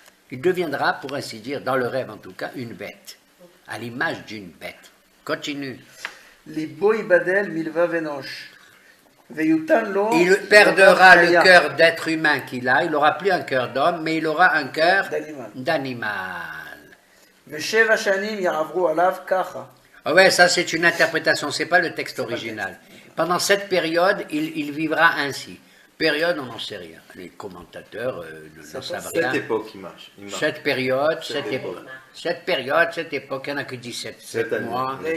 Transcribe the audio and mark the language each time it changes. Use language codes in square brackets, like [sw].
[fr] Il deviendra, pour ainsi dire, dans le rêve en tout cas, une bête, à l'image d'une bête. Continue. [he] ליבו ייבדל מלבב אנוש. ויותן לו... [fr] Il perdra le cœur d'être humain qu'il a, il n'aura plus un cœur d'homme, mais il aura un cœur d'animal. [he] ושבע שנים יעברו עליו ככה. [fr] Ah ouais, ça c'est une interprétation, c'est pas le texte original. Pendant cette période, il vivra ainsi. Période, on n'en sait rien. Les commentateurs ne savent rien. Cette époque, il marche. Cette période, cette époque, il n'y en a que 17 mois.